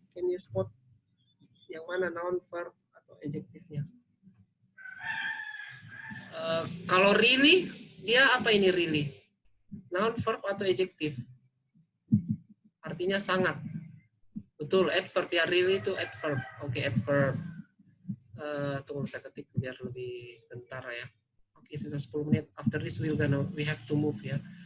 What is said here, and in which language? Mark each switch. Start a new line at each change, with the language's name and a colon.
English: Can you spot
Indonesian: yang mana noun verb atau adjektifnya? Kalau really, dia apa ini really? Noun verb atau adjektif? Artinya sangat. Betul, adverb ya, really itu adverb. Oke, adverb. Tunggu saya ketik biar lebih bentar ya. Oke, sisa 10 menit.
English: After this we have to move ya.